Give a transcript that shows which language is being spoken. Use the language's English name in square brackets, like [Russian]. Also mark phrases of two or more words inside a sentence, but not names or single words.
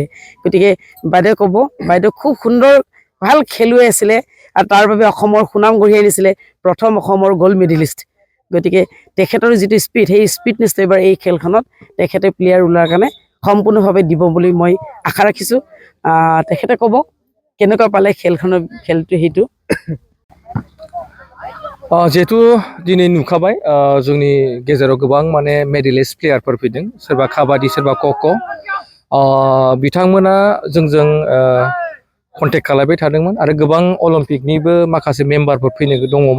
[Assamese] গতিকে বাইদেৱে ক'ব, বাইদেউ খুব সুন্দৰ ভাল খেলুৱৈ আছিলে আৰু তাৰ বাবে অসমৰ সুনাম কঢ়িয়াই আনিছিলে, প্ৰথম অসমৰ গ'ল্ড মেডেলিষ্ট। গতিকে তেখেতৰ যিটো স্পীড, সেই স্পীডনেছটো এবাৰ এই খেলখনত তেখেতে প্লেয়াৰ ওলোৱাৰ কাৰণে সম্পূৰ্ণভাৱে দিব বুলি মই আশা ৰাখিছোঁ। তেখেতে ক'ব কেনেকুৱা পালে খেলটো সেইটো। [Bodo] जिहेतु दिनै नुखाबाय जोंनि गेजेराव गोबां माने मेडेलिस्ट प्लेयारफोर फैदों, सोरबा काबादि सोरबा ख'ख'। बिथांमोना जोंजों कन्टेक्ट खालामबाय थादोंमोन आरो गोबां अलिम्पिकनिबो माखासे मेम्बारफोर फैनो दङमोन।